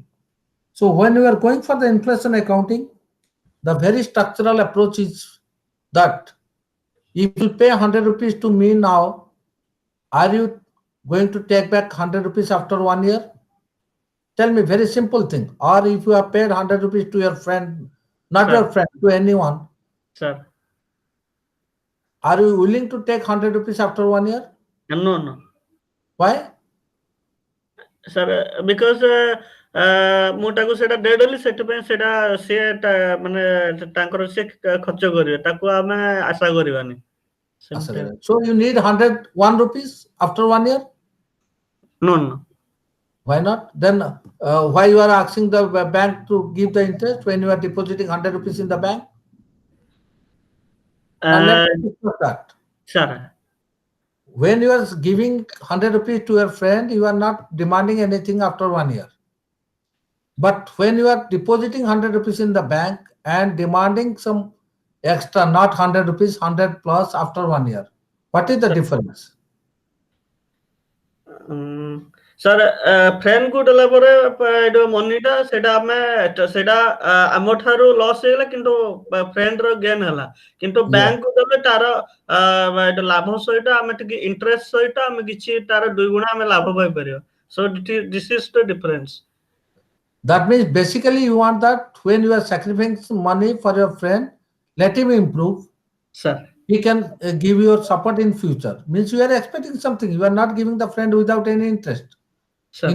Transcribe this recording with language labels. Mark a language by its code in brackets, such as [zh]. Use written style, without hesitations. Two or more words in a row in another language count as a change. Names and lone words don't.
[en] So when we are going for the inflation accounting, the very structural approach is that if you pay 100 rupees to me now, are you going to take back 100 rupees after 1 year? Tell me, very simple thing. Or if you have paid 100 rupees to your friend, not your Sir. friend, to anyone, Sir. are you willing to take 100 rupees after 1 year? No, no. Why? sir because [or] ମୁଁ ତାକୁ ସେଇଟା ଦେଇଦେଲି ସେଥିପାଇଁ ସେଇଟା ସିଏ ମାନେ ତାଙ୍କର ସିଏ ଖର୍ଚ୍ଚ କରିବେ ତାକୁ ଆମେ ଆଶା କରିବାନି ସେମିତି [en] So you need 101 rupees after 1 year? no no Why not? Then why you are asking the bank to give the interest when you are depositing 100 rupees in the bank? Now let's discuss that. sir When you are giving 100 rupees to your friend, you are not demanding anything after 1 year. But when you are depositing 100 rupees in the bank and demanding some extra, not 100 rupees, 100 plus after 1 year, what is the difference? sir friend [or] କୁ ଦେଲା ପରେ ଏଇଟା ମନିଟା ସେଇଟା ଆମେ ସେଇଟା ଆମ ଠାରୁ ଲସ୍ ହେଇଗଲା କିନ୍ତୁ ଫ୍ରେଣ୍ଡ ର ଗେନ୍ ହେଲା କିନ୍ତୁ [en] Yeah. [or] ବ୍ୟାଙ୍କ କୁ ଦେଲେ ତାର ଏଇଟା ଲାଭ ସହିତ ଆମେ ଟିକେ ଇଣ୍ଟରେଷ୍ଟ ସହିତ ଆମେ କିଛି ତାର 2 ଗୁଣା ଆମେ ଲାଭ ପାଇପାରିବା [en] so this is the difference. That means basically you want that when you are sacrificing money for your friend, let him improve. Sir. He can give your support in future. Means you are expecting something. You are not giving the friend without any interest. Sir.